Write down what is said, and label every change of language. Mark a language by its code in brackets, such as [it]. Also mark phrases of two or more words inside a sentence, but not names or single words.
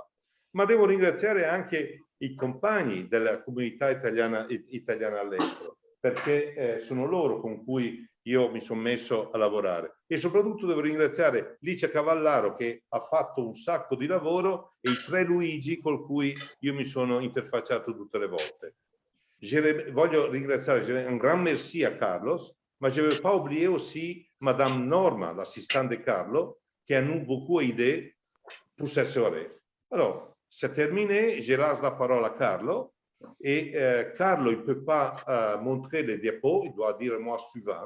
[it] Ma devo ringraziare anche i compagni della comunità italiana all'estero, perché sono loro con cui io mi sono messo a lavorare. E soprattutto devo ringraziare Licia Cavallaro, che ha fatto un sacco di lavoro, e i tre Luigi con cui io mi sono interfacciato tutte le volte. Voglio ringraziare [fr] un grand merci à Carlos, mais je ne veux pas oublier aussi Madame Norma, l'assistante de Carlo, qui a nous beaucoup aidé pour cette soirée. Alors, c'est terminé, je laisse la parole à Carlo, et Carlo, il ne peut pas montrer les diapos, il doit dire moi suivant.